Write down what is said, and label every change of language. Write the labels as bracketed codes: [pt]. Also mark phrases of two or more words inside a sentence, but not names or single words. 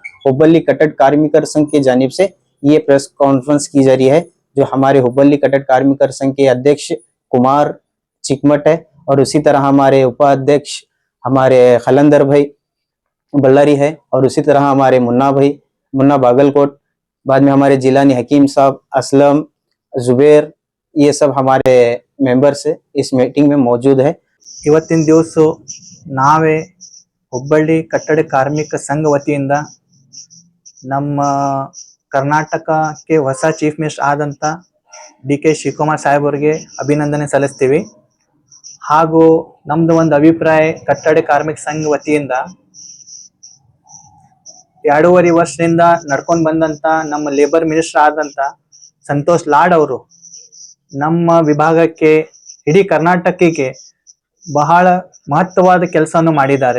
[hi] हुब्बल्ली कट्टड़ कार्मिकर संघ की जानिब से ये [en] press conference [hi] की जा रही है, जो हमारे हुब्बल्ली कट्टड़ कार्मिकर संघ के अध्यक्ष कुमार चिकमट है और उसी तरह हमारे उपाध्यक्ष हमारे खलंदर भाई बल्लारी है और उसी तरह हमारे मुन्ना भाई मुन्ना बागलकोट, बाद में हमारे जिलानी हकीम साहब असलम जुबेर, ये सब हमारे मेंबर्स इस मीटिंग में मौजूद है। [kn] ಇವತ್ತಿನ ದಿವಸ ನಾವೇ ಹುಬ್ಬಳ್ಳಿ ಕಟ್ಟಡ ಕಾರ್ಮಿಕ ಸಂಘ ವತಿಯಿಂದ ನಮ್ಮ ಕರ್ನಾಟಕಕ್ಕೆ ಹೊಸ [en] chief minister [kn] ಆದಂತ ಡಿ.ಕೆ. ಶಿವಕುಮಾರ್ ಸಾಹೇಬ್ ಅವರಿಗೆ ಅಭಿನಂದನೆ ಸಲ್ಲಿಸ್ತೀವಿ। ಹಾಗೂ ನಮ್ದು ಒಂದು ಅಭಿಪ್ರಾಯ, ಕಟ್ಟಡ ಕಾರ್ಮಿಕ ಸಂಘ ವತಿಯಿಂದ 2.5 ವರ್ಷದಿಂದ ನಡ್ಕೊಂಡು ಬಂದಂತ ನಮ್ಮ [en] labour minister [kn] ಆದಂತ ಸಂತೋಷ್ ಲಾಡ್ ಅವರು ನಮ್ಮ ವಿಭಾಗಕ್ಕೆ ಇಡೀ ಕರ್ನಾಟಕಕ್ಕೆ ಬಹಳ ಮಹತ್ವವಾದ ಕೆಲಸವನ್ನು ಮಾಡಿದ್ದಾರೆ।